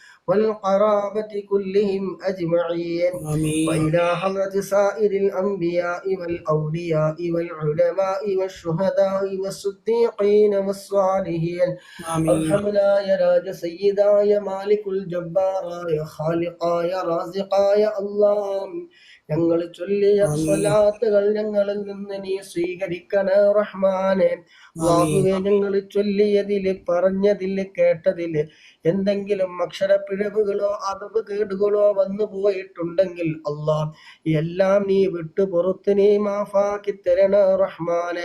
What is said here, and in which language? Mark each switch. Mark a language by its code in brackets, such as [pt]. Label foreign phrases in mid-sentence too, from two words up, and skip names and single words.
[ar] والقرابة كلهم أجمعين وإلى حضرة سائر الأنبياء والأولياء والعلماء والشهداء والصديقين والصالحين. ارحمنا يا راج سيدا يا مالك الجبار يا خالقا يا رازقا يا الله. [ml] ഞങ്ങൾ ചൊല്ലിയ സ്വലാത്തുകൾ ഞങ്ങളിൽ നിന്ന് നീ സ്വീകരിക്കണേ റഹ്മാനെ. അല്ലാഹുവേ, ഞങ്ങൾ ചൊല്ലിയതില് പറഞ്ഞതില് കേട്ടതില് എന്തെങ്കിലും അക്ഷരപ്പിഴവുകളോ അതവ് കേടുകളോ വന്നു പോയിട്ടുണ്ടെങ്കിൽ അല്ലാഹ് എല്ലാം നീ വിട്ടു പുറത്ത് നീ മാഫാക്കി തരണേ റഹ്മാനെ.